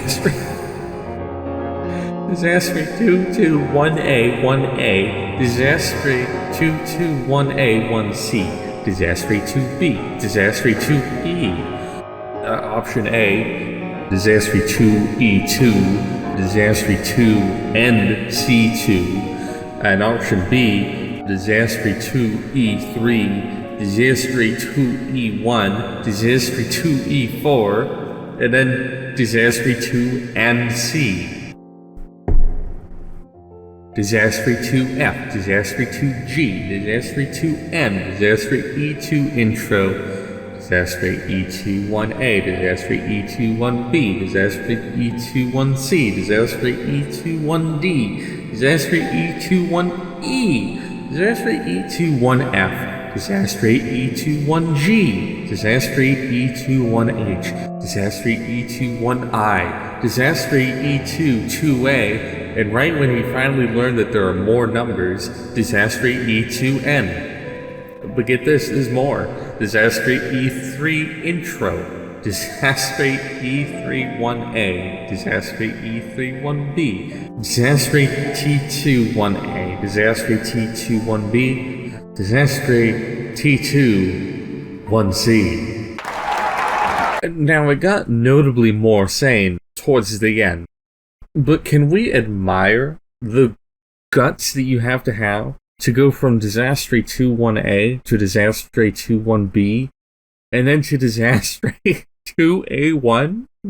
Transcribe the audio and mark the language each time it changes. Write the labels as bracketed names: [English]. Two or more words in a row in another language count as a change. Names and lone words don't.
[English] Desastre 2 2 1A 1A, Desastre 2 2 1A 1C, Desastre 2B, Desastre 2E. Option A, Desastre 2E2, Desastre 2 and C2, and option B, Desastre 2E3, Desastre 2E1, Desastre 2E4, and then Desastre 2 and C. Desastre 2F, Desastre 2G, Desastre 2M, Desastre E2 Intro, Desastre E2 1A, Desastre E2 1B, Desastre E2 1C, Desastre E2 1D, Desastre E2 1E, Desastre E2 1F, Desastre E2 1G, Desastre E2 1H, Desastre E2 1I, Desastre E2 2A, and right when we finally learned that there are more numbers, Desastre E2N. But get this, there's more. Desastre E3 Intro, Disastrate E31A, Disastrate E31B, Disastrate T21A, Disastrate T21B, Disastrate T21C. Now it got notably more sane towards the end, but can we admire the guts that you have to go from Disastrate 21A to Disastrate 21B, and then to Disastrate 2A1?